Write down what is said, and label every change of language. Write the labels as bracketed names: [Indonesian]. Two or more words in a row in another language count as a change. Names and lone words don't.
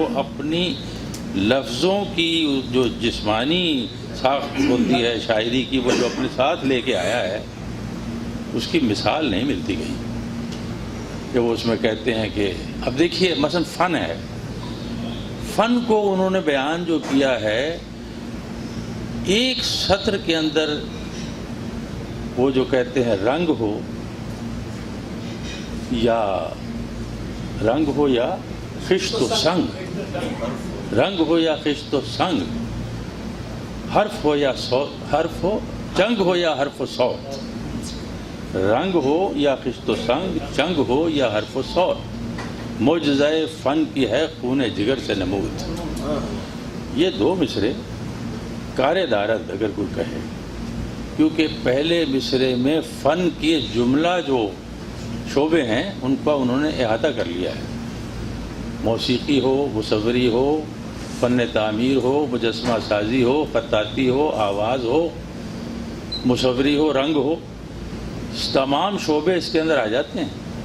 [Urdu] اپنی لفظوں کی جو جسمانی ساخت ہوتی ہے شاعری کی، وہ جو اپنے ساتھ لے کے آیا ہے، اس کی مثال نہیں ملتی گئی کہ وہ اس میں کہتے ہیں کہ اب دیکھیے مثلا فن ہے، فن کو انہوں نے بیان جو کیا ہے ایک سطر کے اندر، وہ جو کہتے ہیں رنگ ہو یا خشت و سنگ، رنگ ہو یا خشت و سنگ، حرف ہو یا حرف ہو، چنگ ہو یا حرف و صوت، رنگ ہو یا خشت و سنگ، چنگ ہو یا حرف و صوت، معجزہ فن کی ہے خون جگر سے نمود۔ یہ دو مصرے [Persian] کار دارد [Urdu] اگر کوئی کہے، کیونکہ پہلے مصرے میں فن کی جملہ جو شعبے ہیں ان کا انہوں نے احاطہ کر لیا ہے، موسیقی ہو، مصوری ہو، فن تعمیر ہو، مجسمہ سازی ہو، خطاطی ہو، آواز ہو، مصوری ہو، رنگ ہو، تمام شعبے اس کے اندر آ جاتے ہیں،